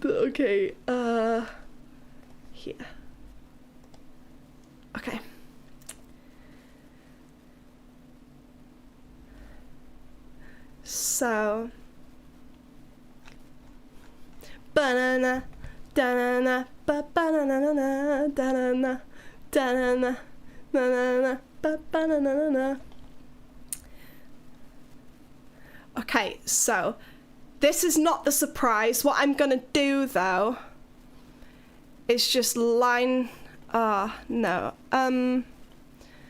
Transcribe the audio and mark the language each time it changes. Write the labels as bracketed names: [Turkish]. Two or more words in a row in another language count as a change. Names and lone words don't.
[English] Okay, here. Okay. So... Banana, da-na-na, ba-ba-na-na-na, da-na-na, da-na-na, na-na-na. Okay, so this is not the surprise. What I'm gonna do though is just line no.